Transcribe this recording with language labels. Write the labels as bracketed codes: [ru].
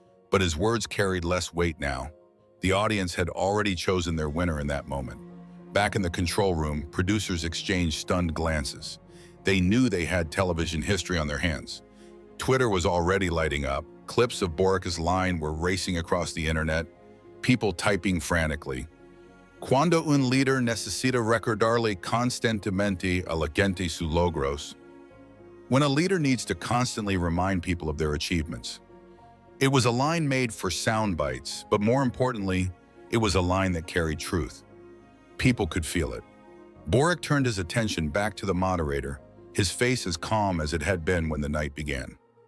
[en] But his words carried less weight now. The audience had already chosen their winner in that moment. Back in the control room, producers exchanged stunned glances. They knew they had television history on their hands. Twitter was already lighting up. Clips of Boric's line were racing across the internet, people typing frantically. [es] Cuando un líder necesita recordarle constantemente a la gente sus logros. [en] When a leader needs to constantly remind people of their achievements. It was a line made for sound bites, but more importantly, it was a line that carried truth. People could feel it. Boric turned his attention back to the moderator, his face as calm as it had been when the night began.